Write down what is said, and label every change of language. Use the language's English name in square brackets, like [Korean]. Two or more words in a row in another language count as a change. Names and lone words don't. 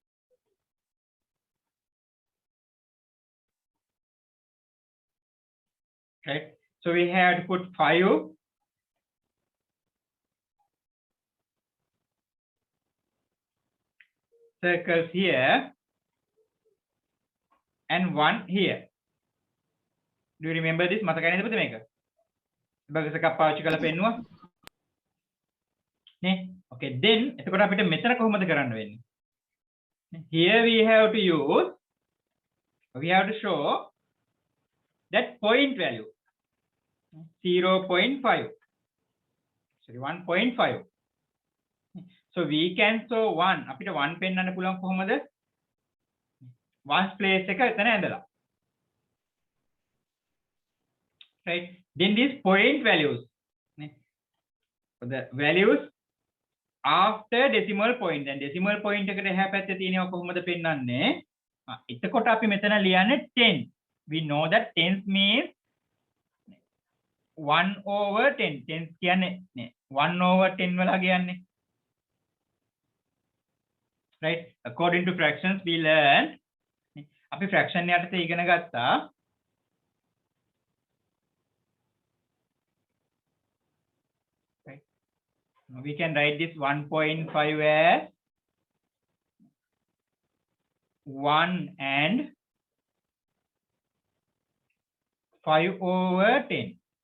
[English] Right? So we have to put 5 circles here and 1 here. Do you remember this? [Sinhala] මතකයි නේද පුතේ මේක? abacus එකක් පාවිච්චි කරලා පෙන්නුවා. නේ? [English] Okay, then [Sinhala] එතකොට අපිට මෙතන කොහොමද කරන්න වෙන්නේ? [English] Here we have to show that point value 0.5. Sorry, 1.5. So we can show 1. [Sinhala] අපිට 1 පෙන්වන්න පුළුවන් කොහොමද? [English] ones place [Sinhala] එක එතන ඇඳලා. [English] Right? Then these point values. The values after decimal point. Then decimal point [Sinhala] එකට එහා පැත්තේ තියෙනවා කොහොමද පෙන්වන්නේ? එතකොට අපි මෙතන ලියන්නේ 10. [English] We know that tens means 1/10. [Sinhala] Tens කියන්නේ 1/10 වල කියන්නේ. [English] Right? According to fractions we learned [Sinhala] අපි fraction යටතේ ඉගෙන ගත්තා [English] right? We can write this 1.5 as 1 and 5/10.